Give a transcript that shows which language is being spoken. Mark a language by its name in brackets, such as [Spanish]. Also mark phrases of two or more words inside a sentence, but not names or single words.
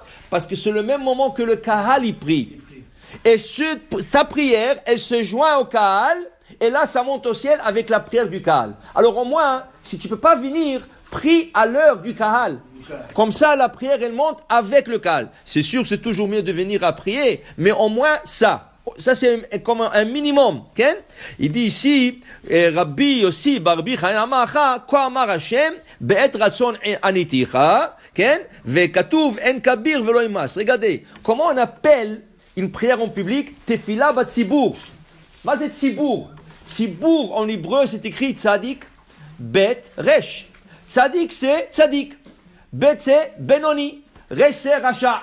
[French] Parce que c'est le même moment que le Kahal y prie. Et ta prière, elle se joint au Kahal, et là ça monte au ciel avec la prière du Kahal. Alors au moins, si tu ne peux pas venir, prie à l'heure du Kahal. Comme ça, la prière, elle monte avec le Kahal. C'est sûr, c'est toujours mieux de venir à prier, mais au moins ça. Ça, c'est comme un minimum. Okay? Il dit ici, [Hebrew] רבי יוסי ברבי חיימאכה, כה אמר השם, בעת רצון עניתיך, וכתוב הן כביר ולא ימאס. [French] Regardez, comment on appelle une prière en public? [Hebrew] תפילה בת ציבור. [French] Qu'est-ce que Tzibur? Tzibur en hébreu, c'est écrit Tzadik, Bet, Resh. Tzadik, c'est Tzadik. Bet, c'est Benoni. Resh, c'est Racha.